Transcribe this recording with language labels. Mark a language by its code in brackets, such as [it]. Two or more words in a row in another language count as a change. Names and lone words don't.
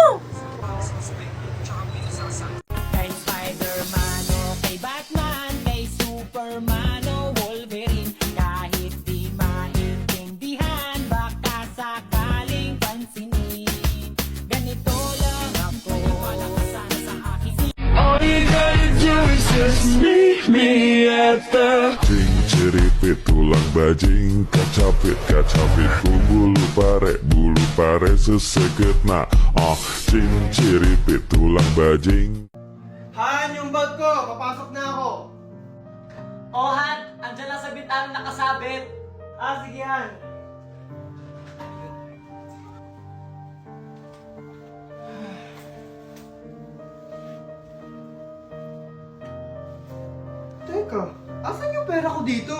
[tl] Kay Spider-Man o kay Batman, kay Superman o Wolverine, kahit di maintindihan, baka sakaling pansinin. Ganito lang ako, wala ka sana sa akin. [en] All you gotta do is just meet me at the [su] Ceripit tulang bajing kacapit bulu pare seseget na ceripit tulang bajing. [tl] Han, yung bag ko. Papasok na ako. Han, andyan lang sa bintana nakasabit. Sige, Han. Teka, asan yung pera ko dito?